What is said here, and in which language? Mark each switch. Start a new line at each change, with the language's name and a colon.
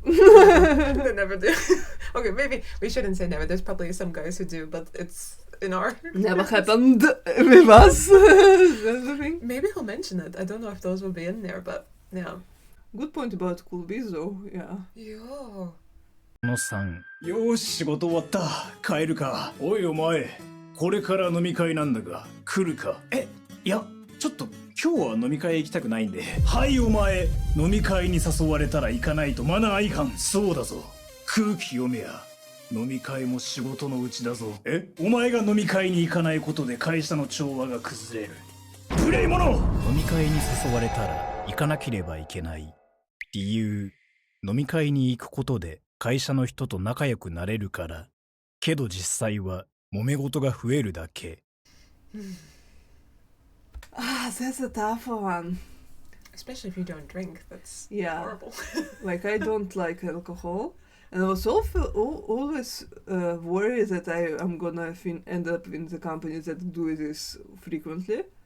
English: They never do. Okay, maybe we shouldn't say never. There's probably some guys who do, but it's in our... Never happened with us. That's the thing. Maybe he'll mention it. I don't know if those will be in there, but yeah. Good point about cool bees though, yeah. Yo.
Japanese: の3、よーし仕事終わった帰るか。おいお前これから飲み会なんだが来るか。いやちょっと今日は飲み会行きたくないんで。はいお前飲み会に誘われたら行かないとマナー違反。そうだぞ空気読めや。飲み会も仕事のうちだぞ。お前が飲み会に行かないことで会社の調和が崩れる。無礼者。飲み会に誘われたら行かなければいけない。理由、飲み会に行くことで会社の人と仲良くなれるから。けど実際は揉め事が増えるだけ。
English: That's a tough one. Especially if you don't drink, that's Yeah. horrible. Like, I don't like alcohol. And I was always worried that I'm gonna end up in the companies that do this frequently.